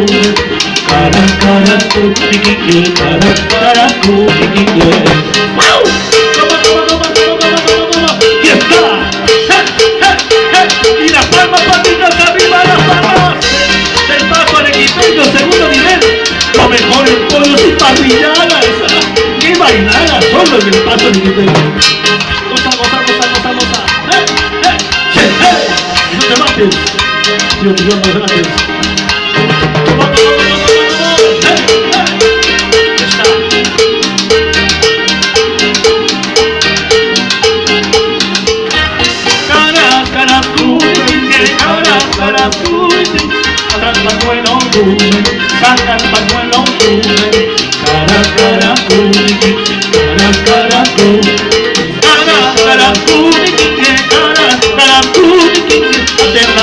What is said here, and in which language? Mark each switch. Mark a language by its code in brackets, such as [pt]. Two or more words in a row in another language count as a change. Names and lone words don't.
[es] Cara tú, cara tú, ¡wow! ¡Y está! Y las palmas, patitas arriba, las palmas. pillada esa. ¡Qué bailada! Solo en el paso ariquipeño. Goza, goza, goza, goza, goza. ¡Sí! ¡Y no te mates! Dios mío, no te mates. Saca el pañuelo, cara, cara, date la